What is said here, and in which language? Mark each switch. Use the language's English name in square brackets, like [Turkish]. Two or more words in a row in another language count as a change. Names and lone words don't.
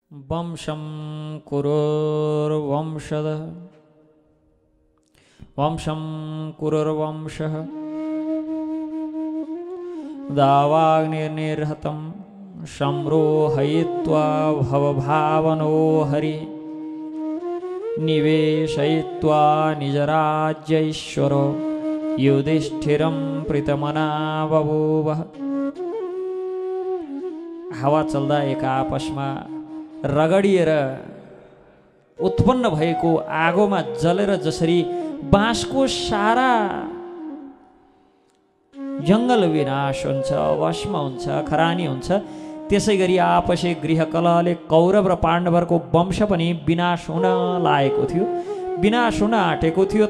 [Sanskrit] वंशं कुरुर्वंशदः वंशं कुरुर्वंशः दावाग्निर्निर्हतं संरोहयित्वा भवभावनो हरि निवेशयित्वा निजराज्यैश्वरो युधिष्ठिरं प्रीतमना बभूव। [Nepali] हावा चल्दा एक आपसमा रगडिएर उत्पन्न भएको आगोमा जलेर जसरी बाँसको सारा जङ्गल विनाश हुन्छ, भस्म हुन्छ, खरानी हुन्छ, त्यसै गरी आपसी गृहकलहले कौरव र पाण्डवहरूको वंश पनि विनाश हुन लागेको थियो, विनाश हुन आँटेको थियो।